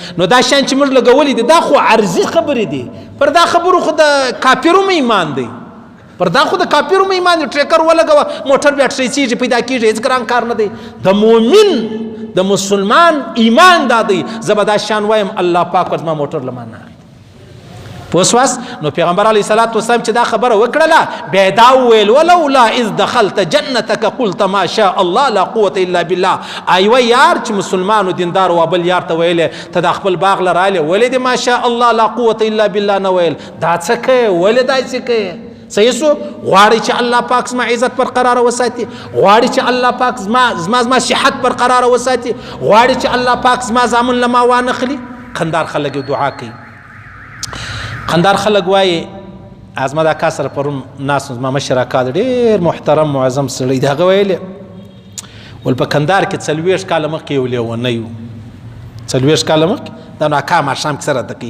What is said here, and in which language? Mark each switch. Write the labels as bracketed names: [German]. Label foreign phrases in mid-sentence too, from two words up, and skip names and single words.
[Pashto] نو دا شیان چې موږ لګولي دي دا خو عرضي خبرې دي، پر دا خبرو خو د کافرو مې ایمان دی، پر دا خو د کافرو مې ایمان دی. ټریکر ولګوه موټر بیا ټریسیږي پیدا کېږي، هېڅ ګران کار نه دی. د مؤمن د مسلمان ایمان دا دی، زه به دا شیان وایم الله پاک زما موټر له ما نه اخلي. پوه شواست؟ نو پیغمبر [Arabic] علیه الصلاۃ والسلام [Pashto] چې دا خبره وکړله بیا دا وویل [Arabic] ولولا اذ دخلت جنتک قلت ما شاء الله لا قوة الا بالله. [Pashto] ایوه یار چې مسلمان و دیندار و بل یار ته ویلې ته دا خپل باغ له رالې ولې دې [Arabic] ما شاء الله لا قوة الا بالله [Pashto] نه ویل؟ دا څه کوې؟ ولې داسې کوې؟ صحیح سو؟ غواړي چې الله پاک زما عزت برقراره وساتي، غواړي چې الله پاک زما صحت برقراره وساتي، غواړي چې الله پاک زما زامن له ما وانخلي. قندار خلک دعا کوي، قندار خلک وایي ازما دا کا سره پرون ناس زما مشر اکا ډېر محترم معظم سړی دی، هغه ویلې ول په کندهار کې 40 کاله مخکې یو لیونی و، 40 کاله مخکې دا نو اکا ماښام کې سره ده کوي.